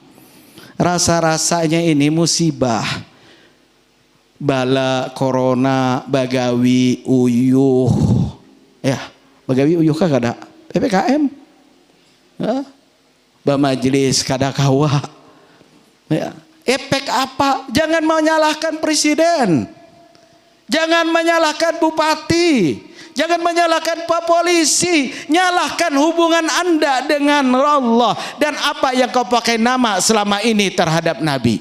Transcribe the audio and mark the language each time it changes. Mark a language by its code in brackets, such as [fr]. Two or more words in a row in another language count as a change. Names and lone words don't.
[bjn] Rasa-rasanya ini musibah. Bala, corona, bagawi, uyuh. Ya, bagawi uyuh kah kada? PPKM. Bamajlis kada kawa. Ya. [id] Efek apa? Jangan menyalahkan presiden. Jangan menyalahkan bupati. Jangan menyalahkan Pak Polisi. Nyalahkan hubungan Anda dengan Allah. Dan apa yang kau pakai nama selama ini terhadap Nabi.